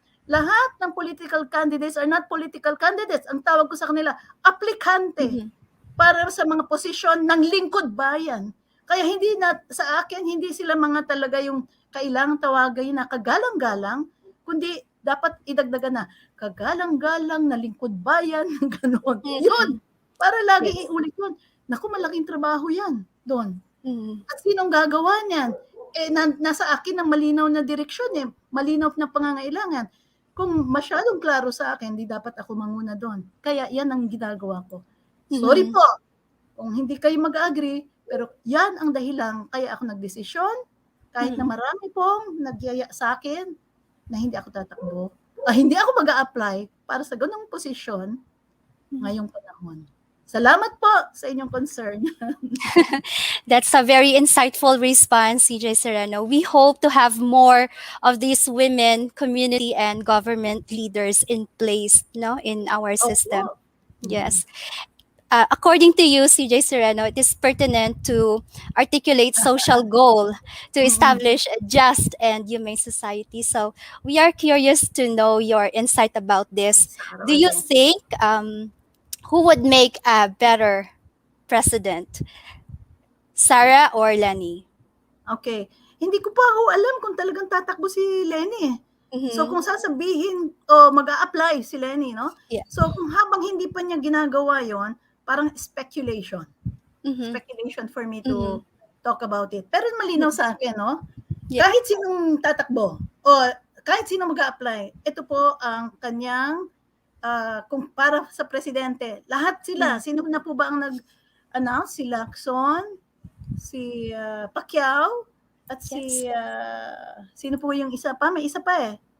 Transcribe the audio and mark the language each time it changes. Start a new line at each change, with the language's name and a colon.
Filipino: Lahat ng
English: political candidates are not political candidates.
Filipino: Ang tawag ko sa kanila, aplikante. Para sa mga posisyon ng lingkod bayan. Kaya hindi na, sa akin, hindi sila mga talaga yung kailangang tawagay na kagalang-galang, kundi dapat idagdagan na kagalang-galang na lingkod bayan, gano'n. Yun, para lagi iulit yun. Naku, malaking trabaho yan doon. At sinong gagawa niyan? Nasa akin ang malinaw na direksyon malinaw na pangangailangan. Kung masyadong klaro sa akin, di dapat ako manguna doon. Kaya yan ang ginagawa ko. Sorry po kung hindi kayo mag-agree, pero yan ang dahilan kaya ako nagdesisyon, kahit na marami pong nagyaya sa akin na hindi ako tatakbo, hindi ako mag-a-apply para sa ganung posisyon ngayong panahon. Salamat po sa inyong concern.
English: That's a very insightful response, CJ Sereno. We hope to have more of these women, community, and government leaders in place, in our system.
Filipino: Opo.
English: Yes. According to you, CJ Sereno, it is pertinent to articulate social goal to establish a just and humane society. So we are curious to know your insight about this. Do you think who would make a better president, Sarah or Lenny?
Filipino: Okay. Hindi ko pa ako alam kung talagang tatakbo si Lenny. So kung sasabihin mag-a-apply si Lenny, no?
English: Yeah.
Filipino: So kung habang hindi pa niya ginagawa yon, parang speculation.
English: Speculation for me to talk about it.
Filipino: Pero malinaw sa akin, no?
English: Yeah.
Filipino: Kahit sinong tatakbo o kahit sino mag-a-apply, ito po ang kanyang kung para sa presidente. Lahat sila, sino na po ba ang nag-announce? Si Lacson, si Pacquiao, at si sino po yung isa pa? May isa pa